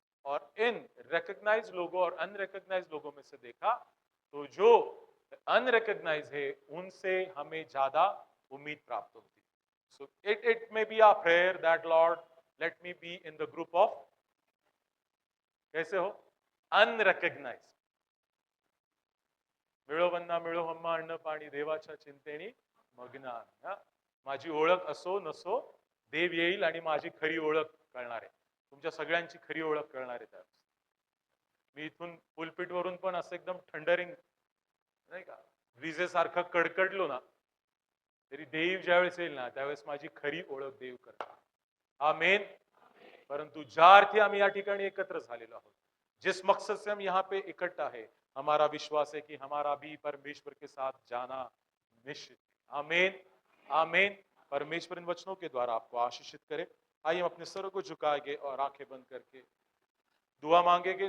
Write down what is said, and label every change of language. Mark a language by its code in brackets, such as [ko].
[hi] और इन रिकॉग्नाइज लोगों और अनरिकॉग्नाइज लोगों में से देखा तो जो अनरिकॉग्नाइज है उनसे हमें ज्यादा उम्मीद प्राप्त होती है. [en] so it may be a prayer that lord let me be in the group of, [hi] कैसे हो? [en] Unrecognise. [mr] मिळो वन्ना मिळो हम्मा अन्न पाणी देवाच्या चिंतेनी मग्न आहे. माझी ओळख असो नसो, देव येईल आणि माझी खरी ओळख कळणार आहे. तुमच्या सगळ्यांची खरी ओळख कळणार आहे त्यावेळेस. मी इथून पुलपिट वरून पण असं एकदम थंडरिंग नाही का, विजेसारखं कडकडलो ना, तरी देव ज्यावेळेस येईल ना त्यावेळेस माझी खरी ओळख देव करणार. आमेन. परंतु ज्या अर्थी [hi] हम यहाँ [mr] ठिकाणी एकत्र झालेलो आहोत, [hi] जिस मकसद से हम यहाँ पे इकट्ठा है, हमारा विश्वास है कि हमारा भी परमेश्वर के साथ जाना निश्चित. आमीन आमीन. परमेश्वर इन वचनों के द्वारा आपको आशीषित करे. आइए हम अपने सर को झुकाएंगे और आंखें बंद करके दुआ मांगेंगे.